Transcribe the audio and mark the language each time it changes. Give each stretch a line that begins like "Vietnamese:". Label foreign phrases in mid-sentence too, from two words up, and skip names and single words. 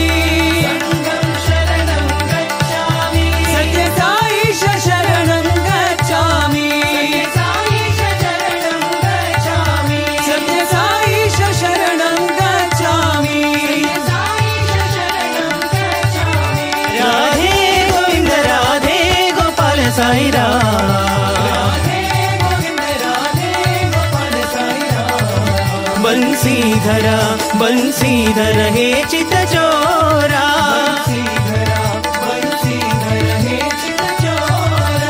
Sanskrit: संघं शरणं गच्छामि सत्यसाईश शरणं गच्छामि साईश शरणं गच्छामि सत्यसाईश शरणं गच्छामि साईश शरणं गच्छामि
Hindi: राधे गोविंद राधे गोपाल साई राम राधे गोविंद राधे गोपाल साई राम बंसीधरा बंसीधर हे चित चोरा बंसीधर हे चित चोरा